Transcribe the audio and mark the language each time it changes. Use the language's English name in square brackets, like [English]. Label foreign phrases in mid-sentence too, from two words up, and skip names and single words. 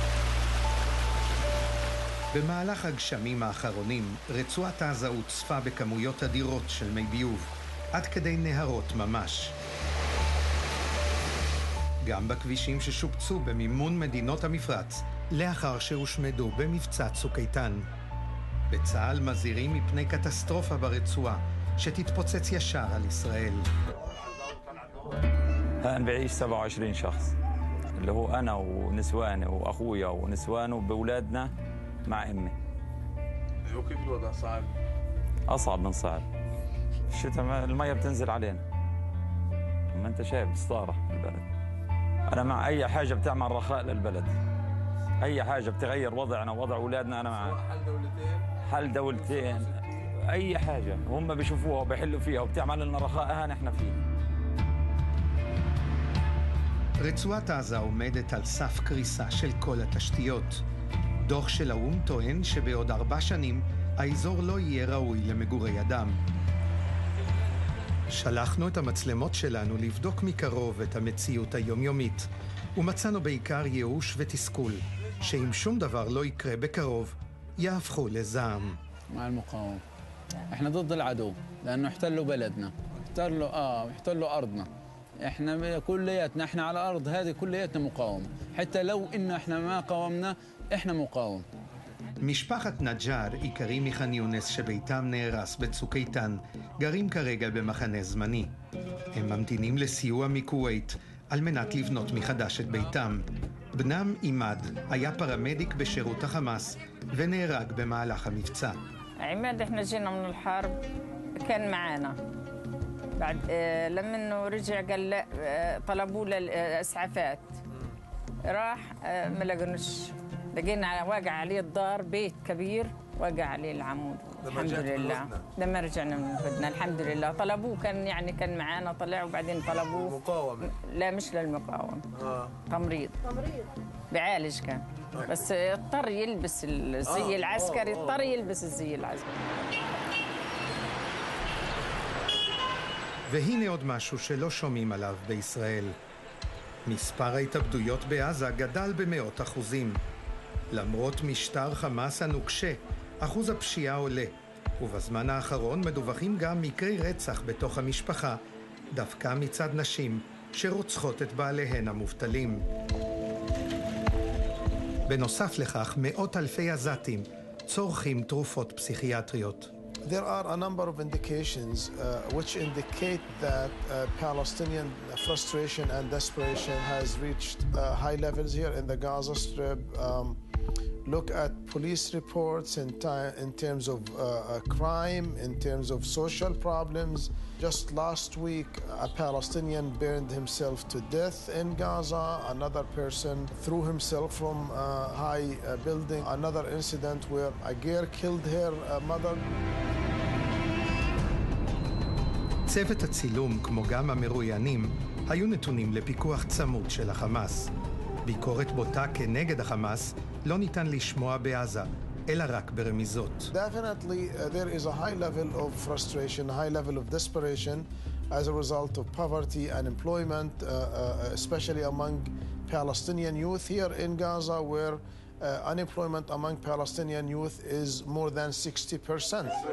[Hebrew] במהלך הגשמים האחרונים, רצועת עזה הוצפה בכמויות אדירות של מי ביוב, עד כדי נהרות ממש. גם בכבישים ששופצו במימון מדינות המפרץ, לאחר שהושמדו במבצע צוק איתן. בצה"ל מזהירים מפני קטסטרופה ברצועה, שתתפוצץ ישר על ישראל. [Arabic] أنا بعيش 27 شخص اللي هو أنا ونسواني وأخويا ونسوانه بأولادنا مع أمي. وكيف الوضع صعب؟ أصعب من صعب. الشتاء المية بتنزل علينا. ما أنت شايف بسطارة البلد. أنا مع أي حاجة بتعمل رخاء للبلد. أي حاجة بتغير وضعنا ووضع أولادنا أنا معها. حل دولتين. أي حاجة هم بيشوفوها وبيحلوا فيها وبتعمل لنا رخاء نحن فيه. [Hebrew] רצועת עזה עומדת על סף קריסה של כל התשתיות. דוח של האו"ם טוען שבעוד 4 שנים האזור לא יהיה ראוי למגורי אדם. שלחנו את המצלמות שלנו לבדוק מקרוב את המציאות היומיומית, ומצאנו בעיקר ייאוש ותסכול, שאם שום דבר לא יקרה בקרוב, יהפכו לזעם. [Arabic] مع المقاومة. احنا ضد العدو لأنه احتلوا بلدنا، احتلوا أرضنا. احنا كلياتنا احنا على الأرض هذه كلياتنا مقاومة، حتى لو إنه احنا ما قاومنا احنا مقاوم. [Hebrew] משפחת נג'אר, עיקרי מח'אן יונס שביתם נהרס בצוק איתן, גרים כרגע במחנה זמני. הם ממתינים לסיוע מכווית על מנת לבנות מחדש את ביתם. בנם עימד היה פרמדיק בשירות החמאס ונהרג במהלך המבצע. [Arabic] عماد احنا جينا من الحرب كان معانا بعد لما انه رجع قال لا طلبوا له الاسعافات راح ما لقناش لقينا واقع عليه الدار بيت كبير واقع عليه العمود الحمد لله لما رجعنا من الهدنه الحمد لله طلبوه كان معانا طلع وبعدين طلبوه مقاومة لا مش للمقاومة تمريض بيعالج كان بس اضطر يلبس الزي العسكري اضطر يلبس الزي العسكري. [Hebrew] והנה עוד משהו שלא שומעים עליו בישראל. מספר ההתאבדויות בעזה גדל ב100%. למרות משטר חמאס הנוקשה, אחוז הפשיעה עולה, ובזמן האחרון מדווחים גם מקרי רצח בתוך המשפחה, דווקא מצד נשים שרוצחות את בעליהן המובטלים. בנוסף לכך, מאות אלפי עזתים צורכים תרופות פסיכיאטריות. [English] There are a number of indications which indicate that Palestinian frustration and desperation has reached high levels here in the Gaza Strip. Look at police reports in terms of crime, in terms of social problems. Just last week, a Palestinian burned himself to death in Gaza. Another person threw himself from a high building. Another incident where a girl killed her mother. [Hebrew] צוות הצילום, כמו גם המרואיינים, היו נתונים לפיקוח צמוד של החמאס. ביקורת בוטה כנגד החמאס לא ניתן לשמוע בעזה, אלא רק ברמיזות. [English] Definitely there is a high level of frustration, a high level of desperation as a result of poverty and unemployment, especially among Palestinian youth here in Gaza, where unemployment among Palestinian youth is more than 60%.